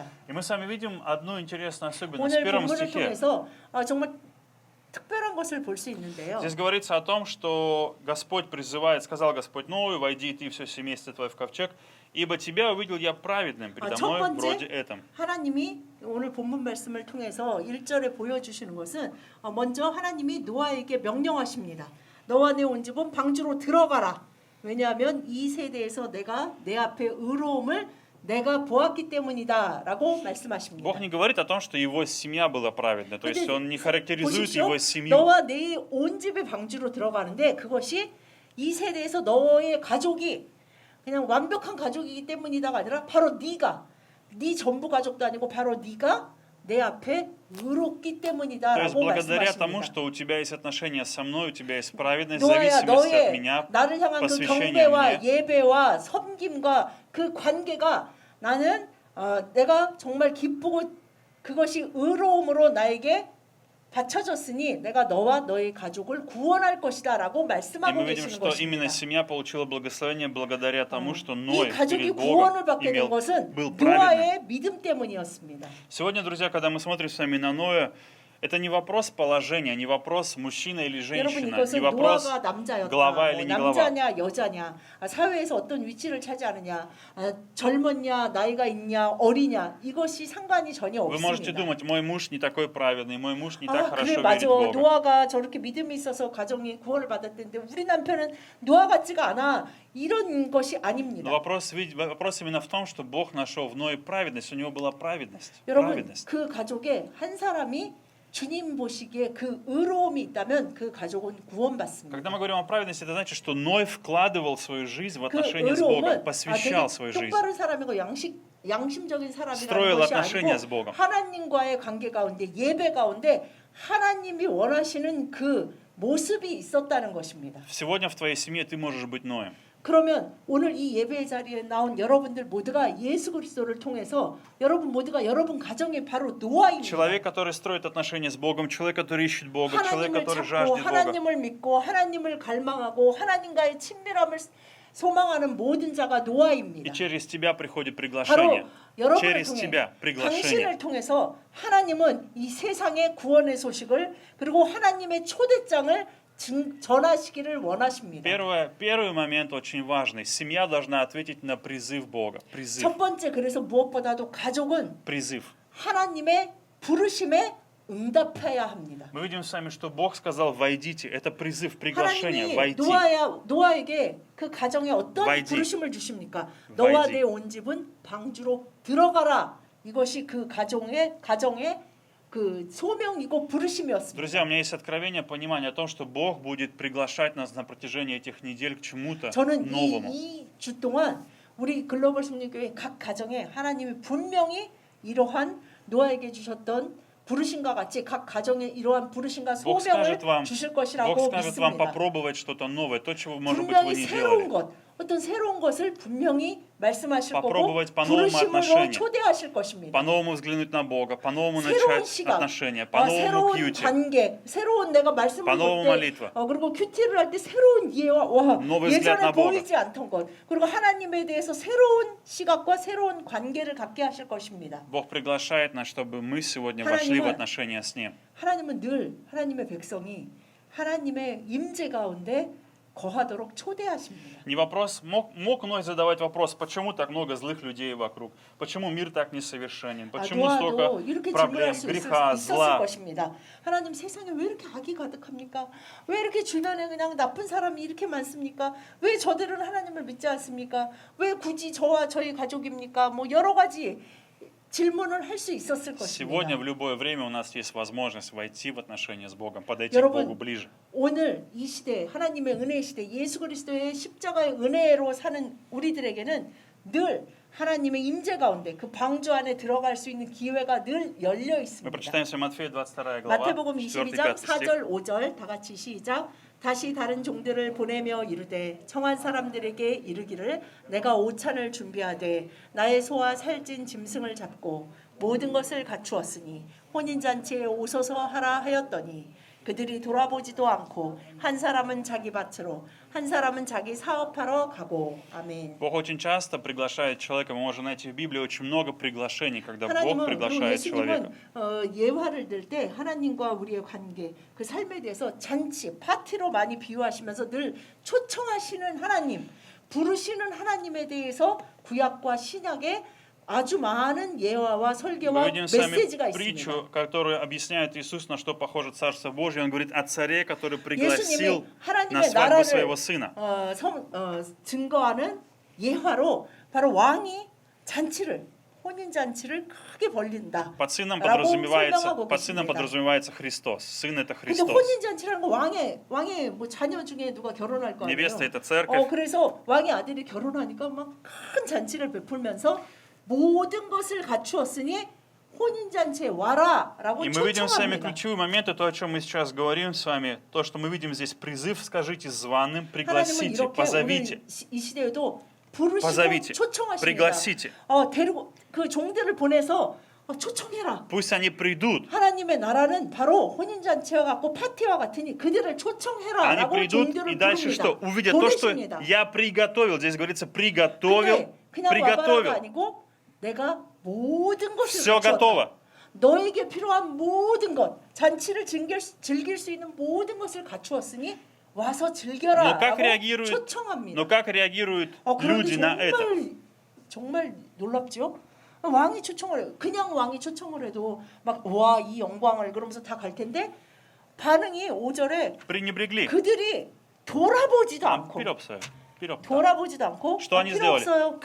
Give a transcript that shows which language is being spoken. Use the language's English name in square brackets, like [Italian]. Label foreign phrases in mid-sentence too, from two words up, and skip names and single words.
[Russian] И мы с вами видим одну интересную особенность в [Korean] 오늘 [Russian] первом [Korean] 본문을 [Russian] стихе. [Korean] 통해서 정말 특별한 것을 볼 수 있는데요. [Russian] Здесь говорится о том, что Господь призывает, сказал Господь Ною, войди ты и все семейство твое в ковчег, ибо тебя увидел я праведным передо [Korean] 첫 [Russian] мной [Korean] 번째, [Russian] вроде этом. [Korean] 하나님이 오늘 본문 말씀을 통해서 1절에 보여주시는 것은 먼저 하나님이 노아에게 명령하십니다. 너와 내 온 집은 방주로 들어가라. 왜냐하면 이 세대에서 내가 내 앞에 의로움을 내가 보았기 때문이다라고 말씀하십니다. [Russian] Бог не говорит о том, что его семья была праведной, то есть Он не характеризует [Korean] 보십시오. [Russian] его семью. [Korean] 너와 내 온 집의 방주로 들어가는데 그것이 이 세대에서 너의 가족이 그냥 완벽한 가족이기 때문이다가 아니라 바로 네가 네 전부 가족도 아니고 바로 네가 내 앞에 의롭기 [Russian] То есть [Korean] 때문이다라고 [Russian] благодаря тому, [Korean] 말씀하십니다. [Russian] что у тебя есть отношения со мной, у тебя есть праведность, [Korean] 노아야 [Russian] зависимость от [Korean] 너의 [Russian] меня, [Korean] 나를 향한 그 [Russian] посвящение [Korean] 경배와 [Russian] мне. [Korean] 예배와 섬김과 그 관계가 나는 내가 정말 기쁘고 그것이 의로움으로 나에게 바쳐졌으니 내가 너와 너의 가족을 구원할 것이다라고 [Russian] И [Korean] 말씀하고 [Russian] мы видим, [Korean] 계시는 [Russian] что именно [Korean] 것입니다. [Russian] семья получила благословение благодаря тому, что [Korean] 이 [Russian] Ной [Korean] 가족이 [Russian] перед [Korean] 구원을 [Russian] Богом [Korean] 받게 된 것은 [Russian] был праведным. [Korean] 노아의 믿음 때문이었습니다. [Russian] Сегодня, друзья, когда мы смотрим с вами на Ноя, это не вопрос положения, не вопрос мужчина или [Korean] 여러분 [Russian] женщина, не [Korean] 이것은 [Russian] вопрос [Korean] 노아가 남자였다, [Russian] глава или не глава. [Korean] 남자냐 여자냐, 사회에서 어떤 위치를 차지하느냐, 젊었냐 나이가 있냐 어리냐 이것이 상관이 전혀 [Russian] Вы можете [Korean] 없습니다. [Russian] думать, мой муж не такой праведный, мой муж не так [Korean] 그래 [Russian] хорошо [Korean] 맞아. [Russian] верит в Бога. [Korean] 노아가 저렇게 믿음이 있어서 가정이 구원을 받았는데 우리 남편은 노아 같지가 않아. 이런 것이 [Russian] Но [Korean] 아닙니다. [Russian] вопрос именно в том, что Бог нашел в Ное праведность, у него была праведность. [Korean] 여러분 [Russian] праведность. [Korean] 그 가족에 한 사람이 주님 보시기에 그 의로움이 있다면 그 가족은 구원받습니다. [Russian] Когда мы говорим о праведности, это значит, что Ной вкладывал свою жизнь в [Korean] 그 [Russian] отношения с Богом, [Korean] 의로움은 [Russian] посвящал свою [Korean] 되게 [Russian] жизнь. [Korean] 똑바른 사람이고 양심적인 사람이라는 [Russian] строил [Korean] 것이 [Russian] отношения с [Korean] 아니고 [Russian] Богом. [Korean] 하나님과의 관계 가운데 예배 가운데 하나님이 원하시는 그 모습이 있었다는 것입니다. [Russian] Сегодня в твоей семье ты можешь быть Ноем. [Korean] 그러면 오늘 이 예배 자리에 나온 여러분들 모두가 예수 그리스도를 통해서 여러분 모두가 여러분 가정의 바로 노아입니다. [Russian] Человек, который строит отношения с Богом, человек, который ищет Бога, человек, [Korean] 하나님을 [Russian] который [Korean] 찾고 [Russian] жаждет Бога. [Korean] 하나님을 믿고 하나님을 갈망하고 하나님과의 친밀함을 소망하는 모든 자가 [Russian] И [Korean] 노아입니다. [Russian] через тебя приходит [Korean] 바로 [Russian] приглашение. [Korean] 여러분을 [Russian] Через [Korean] 통해 [Russian] тебя приглашение. [Korean] 당신을 통해서 하나님은 이 세상의 구원의 소식을 그리고 하나님의 초대장을 전하시기를 원하십니다. [Russian] Первый момент очень важный. Семья должна ответить на призыв Бога. Призыв. [Korean] 첫 번째 그래서 무엇보다도 가족은 [Russian] Призыв. [Korean] 하나님의 부르심에 응답해야 합니다. [Russian] Мы видим с вами, что Бог сказал, войдите. Это призыв, приглашение, [Korean] 하나님이 [Russian] войти. [Korean] 노아에게 그 가정에 어떤 [Russian] Войди. [Korean] 부르심을 주십니까? [Russian] Войди. [Korean] 너와 내 온 집은 방주로 들어가라. 이것이 그 가정의 그 소명이고 부르심이었습니다. [Russian] Друзья, у меня есть откровение, понимание о том, что Бог будет приглашать нас на протяжении этих недель к чему-то [Korean] 저는 [Russian] новому. [Korean] 이 주 동안 우리 글로벌 성령교회 각 가정에 하나님이 분명히 이러한 노아에게 주셨던 부르심과 같이 각 가정에 이러한 부르심과 [Russian] Бог [Korean] 소명을 [Russian] скажет вам, [Korean] 주실 [Russian] Бог [Korean] 것이라고 [Russian] скажет вам [Korean] 믿습니다. [Russian] попробовать что-то новое, то, чего, может быть, вы [Korean] 분명히 [Russian] не [Korean] 새로운 [Russian] делали. [Korean] 것, 어떤 새로운 것을 분명히 말씀하실 거고 [Russian] Попробовать по-новому [Korean] 부르심으로 [Russian] отношения. [Korean] 초대하실 것입니다. [Russian] По-новому взглянуть на Бога, по-новому [Korean] 새로운 [Russian] начать [Korean] 시간, [Russian] отношения, по-новому [Korean] 새로운 큐ти, 관계, 새로운 내가 말씀을 [Russian] по-новому [Korean] 볼 [Russian] молитва. [Korean] 때, 그리고 큐티를 할 때 새로운 이해와 [Russian] Новый взгляд [Korean] 예전에 [Russian] на Бога. [Korean] 보이지 않던 것, 그리고 하나님에 대해서 새로운 시각과 새로운 관계를 갖게 하실 것입니다. [Russian] Бог приглашает нас, чтобы мы сегодня вошли в [Korean] 하나님은- [Russian] отношения с Ним. [Korean] 하나님은 늘 하나님의 백성이 하나님의 임재 가운데 거하도록 초대하십니다. [Russian] Не вопрос, мог Ной задавать вопрос, почему так много злых людей вокруг, почему мир так несовершенен, почему [Korean] 노아도 [Russian] столько [Korean] 이렇게 [Russian] проблем, [Korean] 질문할 수 [Russian] греха, [Korean] 있었을 [Russian] зла. [Korean] 것입니다. 하나님 세상에 왜 이렇게 악이 가득합니까? 왜 이렇게 주변에 그냥 나쁜 사람이 이렇게 많습니까? 왜 저들은 하나님을 믿지 않습니까? 왜 굳이 저와 저희 가족입니까? 뭐 여러 가지 질문을 할 수 있었을 [Russian] Сегодня [Korean] 것입니다. [Russian] в любое время у нас есть возможность войти в отношения с Богом, подойти к [Korean] 여러분, [Russian] Богу ближе. [Korean] 오늘 이 시대 하나님의 은혜의 시대 예수 그리스도의 십자가의 은혜로 사는 우리들에게는 늘 하나님의 임재 가운데 그 방주 안에 들어갈 수 있는 기회가 늘 열려 [Russian] Мы [Korean] 있습니다. [Russian] прочитаем с вами Матфея 22 глава, [Korean] 마태복음 22장 [Russian] 4-5 стих. [Korean] 4절 5절 다 같이 시작. 다시 다른 종들을 보내며 이르되 청한 사람들에게 이르기를 내가 오찬을 준비하되 나의 소와 살찐 짐승을 잡고 모든 것을 갖추었으니 혼인잔치에 오소서 하라 하였더니 그들이 돌아보지도 않고 한 사람은 자기 밭으로 한 사람은 자기 사업하러 가고 아멘. [Russian] Бог очень часто приглашает человека. Мы можем найти в Библии очень много приглашений, когда Бог [Korean] 하나님은 그리고 [Russian] приглашает человека. [Korean] 예수님은 예화를 들 때 하나님과 우리의 관계 그 삶에 대해서 잔치 파티로 많이 비유하시면서 늘 초청하시는 하나님 부르시는 하나님에 대해서 구약과 신약에 아주 많은 예화와 [Russian] Мы [Korean] 설교와 [Russian] видим с вами [Korean] 메시지가 있습니다. [Russian] притчу, которую объясняет Иисус, на что похоже Царство Божье. Он говорит о царе, который пригласил [Korean] 예수님이 [Russian] на [Korean] 하나님의 [Russian] свадьбу [Korean] 나라를 [Russian] своего сына. [Korean] 증거하는 예화로 바로 왕이 잔치를 혼인 잔치를 크게 벌린다. [Russian] Под сыном [Korean] 라고 [Russian] подразумевается, [Korean] 설명하고 [Russian] под сыном [Korean] 계십니다. [Russian] подразумевается Христос. Сын это [Korean] 근데 [Russian] Христос. [Korean] 혼인 잔치라는 거 왕의 뭐 자녀 중에 누가 결혼할 거 아니에요. [Russian] Невеста это церковь. [Korean] 그래서 왕의 아들이 결혼하니까 막 큰 잔치를 베풀면서 모든 것을 갖추었으니 혼인 잔치에 와라라고 [Russian] И мы видим с вами [Korean] 초청합니다. [Russian] ключевые моменты, то, о чем мы сейчас говорим с вами, то, что мы видим здесь призыв, скажите званым, [Korean] 하나님은 [Russian] пригласите, [Korean] 이렇게 [Russian] позовите, [Korean] 오늘 이 시대에도 부르시고 [Russian] позовите, [Korean] 초청하십니다. [Russian] пригласите. [Korean] 데리고 그 종들을 보내서 초청해라. [Russian] Pусть они придут. [Korean] 하나님의 나라는 바로 혼인 잔치와 같고 파티와 같으니 그들을 [Russian] Они [Korean] 초청해라라고 [Russian] придут и [Korean] 종들을 [Russian] дальше что? [Korean] 부릅니다. [Russian] Увидят то, что [Korean] 보내십니다. [Russian] я приготовил. Здесь говорится, [Korean] 근데 [Russian] приготовил, [Korean] 그냥 와봐라가 [Russian] приготовил. [Korean] 아니고 내가 모든 것을 [Russian] Все [Korean] 갖추었다. [Russian] готово. [Korean] 너에게 필요한 모든 것, 잔치를 즐길 수 있는 모든 것을 갖추었으니 와서 즐겨라라고 초청합니다. [Russian] Но как реагируют [Korean] 그런데 [Russian] люди на это? [Korean] 정말 놀랍죠? 왕이 초청을 해요. 그냥 왕이 초청을 해도 막 와 이 영광을 그러면서 다 갈 텐데 반응이 5절에 [Russian] Пренебрегли. [Korean] 그들이 돌아보지도 [Russian] А, [Korean] 않고 [Russian] вперед, Савик, вперед. [Korean] 돌아보지도 않고 [Russian] Что они [Korean] 필요 [Russian] сделали? [Korean] 없어요.